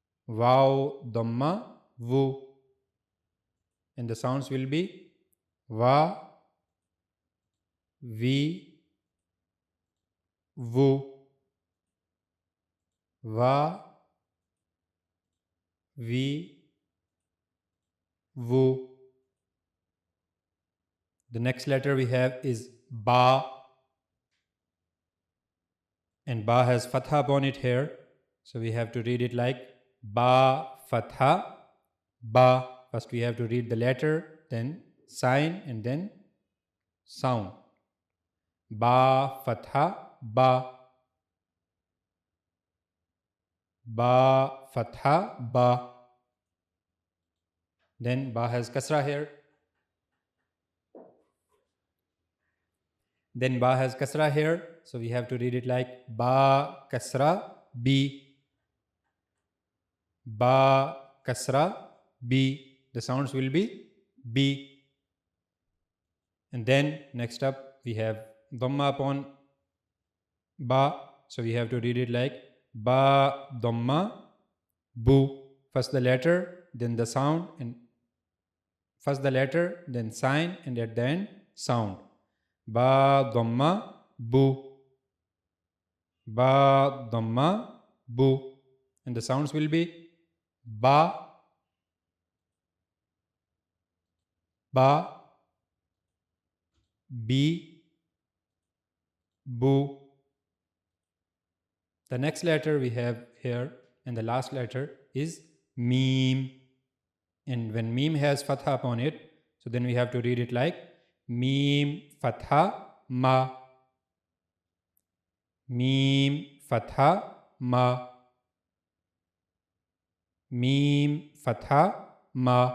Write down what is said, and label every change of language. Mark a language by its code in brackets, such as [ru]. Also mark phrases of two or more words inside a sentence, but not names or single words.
[ar] واو ضمة وُ, [en] and the sounds will be [ar] وَ، وِ، وُ، وَ، وِ، وُ. [en] The next letter we have is ba, and ba has fatha upon it here, so we have to read it like [ar] باء فتحة بَ. [en] First we have to read the letter, then sign, and then sound. [ar] باء فتحة بَ، باء فتحة بَ. [en] Then ba has kasra here. Then ba has kasra here, so we have to read it like [ar] باء كسرة بِ، باء كسرة بِ. [en] The sounds will be bi. And then next up we have dhamma upon ba, so we have to read it like [ar] باء ضمة بُ. [en] First the letter, then the sound, and first the letter, then sign, and at the end sound. [ar] باء ضمة بُ، باء ضمة بُ, [en] and the sounds will be [ar] بَ، بَ, بِ، بُ. [en] The next letter we have here, and the last letter is meme, and when meme has fatha upon it, so then we have to read it like [ar] ميم فتحة مَ، ميم فتحة مَ، ميم فتحة مَ.